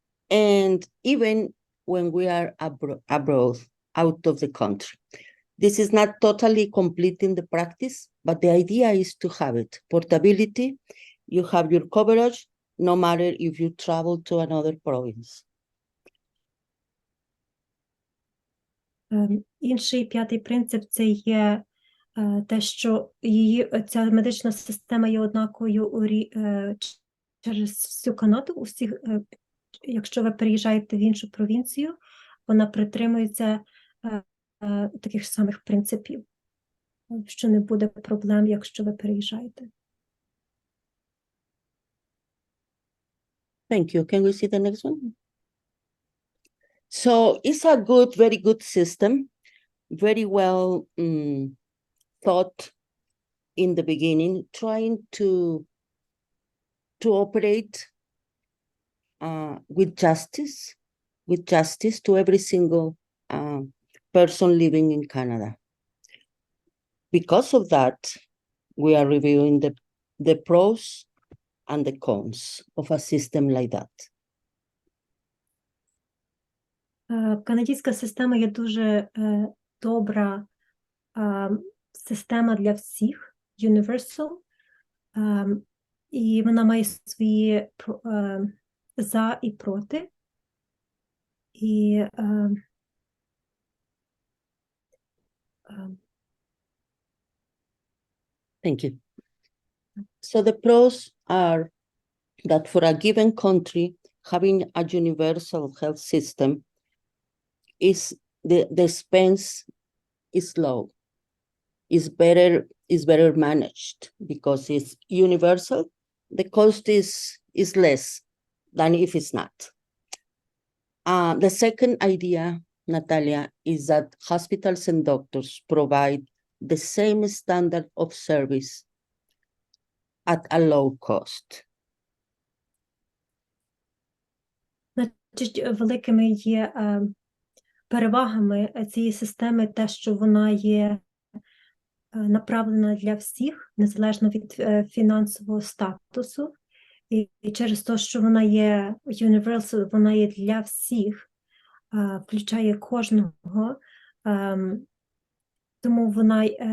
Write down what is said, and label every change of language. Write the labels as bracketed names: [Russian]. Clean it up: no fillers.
[English] And even when we are abroad, out of the country. This is not totally complete in the practice, but the idea is to have it. Portability, you have your coverage, no matter if you travel to another province. [Ukrainian] Інший п'ятий принцип – це є те, що ця медична система є однаковою через всю Канаду. У всіх, якщо ви переїжджаєте в іншу провінцію, вона притримується таких самих принципів, що не буде проблем, якщо ви переїжджаєте. [English] Thank you. Can we see the next one? So it's a good, very good system, very well thought in the beginning, trying to operate with justice to every single person living in Canada. Because of that, we are reviewing the pros and the cons of a system like that. [Ukrainian] Канадська система є дуже добра система для всіх, universal, і вона має свої за і проти. І [English] Thank you. So the pros are that for a given country, having a universal health system is the expense is low, is better managed because it's universal. The cost is less than if it's not. The second idea, Natalia, is that hospitals and doctors provide the same standard of service at a low cost. [Ukrainian] Значить, великими є перевагами цієї системи те, що вона є направлена для всіх, незалежно від фінансового статусу. І через те, що вона є universal, вона є для всіх, включає кожного, тому вона